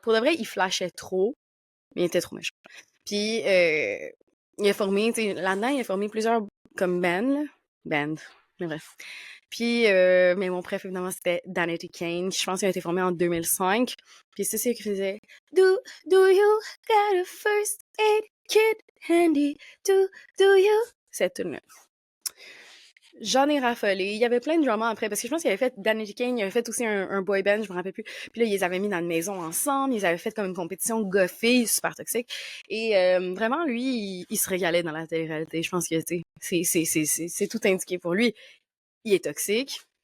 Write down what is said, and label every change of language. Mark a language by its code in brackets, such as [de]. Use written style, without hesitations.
[fr] Pour de vrai, il flashait trop, mais il était trop méchant. Puis il a formé, tu sais, là-dedans, il a formé plusieurs comme bands, mais bref. Puis, mais mon préf, évidemment, c'était Danity Kane. Je pense qu'il a été formé en 2005. Puis c'est ce qu'il faisait. [en] Do you got a first aid kit handy? Do you? [fr] Cette tune-là. J'en ai raffolé. Il y avait plein de dramas après, parce que je pense qu'il avait fait, Danity Kane, il avait fait aussi un boy band, je me rappelle plus. Puis là, ils les avaient mis dans une maison ensemble, ils avaient fait comme une compétition goffée, super toxique. Et vraiment, lui, il se régalait dans la télé-réalité. Je pense que, tu sais, c'est tout indiqué pour lui. Il est toxique.